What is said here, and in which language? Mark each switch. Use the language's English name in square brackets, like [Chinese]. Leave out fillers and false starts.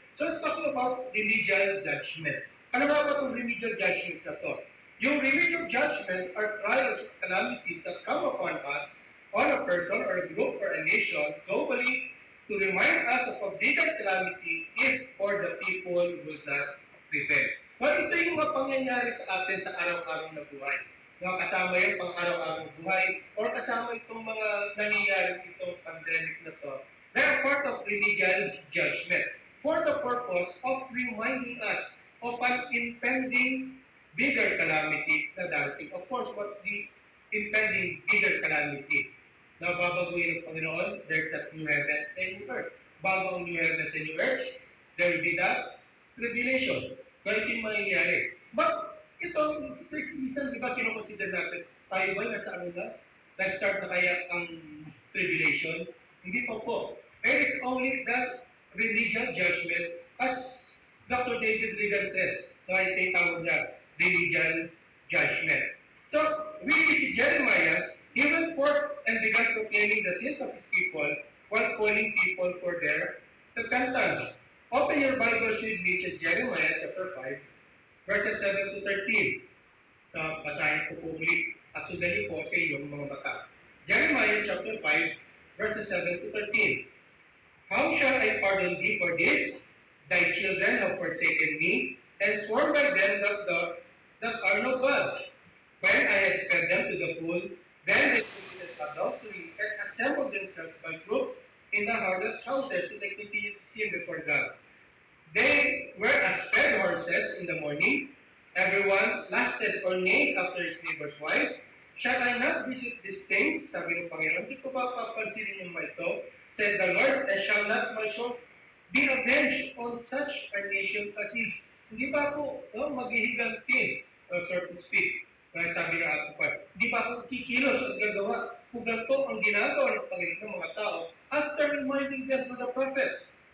[English] So let's talk about remedial judgment. [Filipino] Ano ba itong remedial judgment na to? [English] Yung remedial judgment are trials of calamities that come upon us, on a person or a group or a nation globally to remind us of a bigger calamity if or the people will not repent. [Filipino] Well, ito yung mga pangyayari sa atin sa araw-araw na buhay. Kasama yung pang-araw-araw na buhay or kasama itong mga nangyayari itong pandemic na to. [English] They are part of remedial judgment for the purpose of reminding us of an impending bigger calamity [Filipino] na darating. [English] Of course, what's the impending bigger calamity? [Filipino] Na babaguhin ng Panginoon, [English] there's that new heaven and new earth. [Filipino] Bago ang [English] new heaven and new earth, there will be that tribulation. [Filipino] Ganito yung mangyayari. But, ito, minsan, di ba, kinoconsider natin, tayo ba nasa ano na? Nag-start na kaya ang tribulation? Hindi pa po. [English] It is only that remedial judgment as Dr. David Regan says. So, I say [Filipino] tawag na [English] remedial judgment. So, we see Jeremiah, he went forth and began proclaiming the sins of his people while calling people for their repentance. Open your Bibles with me to Jeremiah chapter 5, verses 7 to 13. [Filipino] Basahin ko po ulit at sundan po sa iyong mga mata. [English] Jeremiah chapter 5, verses 7 to 13. How shall I pardon thee for this? Thy children have forsaken me, and sworn by them that are no gods. When I had fed them to the full, then they committed adultery and assembled themselves by groups in the harlot's houses, so they continued to sin before God. They were as fed horses in the morning. Everyone lasted or neighed after his neighbor's wife. Shall I not visit these things? [Filipino] Sabi ng Panginoon, di ko ba papansinin yung ito? [English] Said the Lord, and shall not my soul be avenged on such a nation as this? [Filipino] Hindi ba ako maghihiganti, [English] so to speak? [Filipino] Kaya sabi ng ating Panginoon, hindi ba ako kikilos at gagawa kung ganito ang ginagawa ng Panginoon ng mga tao [English] after reminding them to the prophets?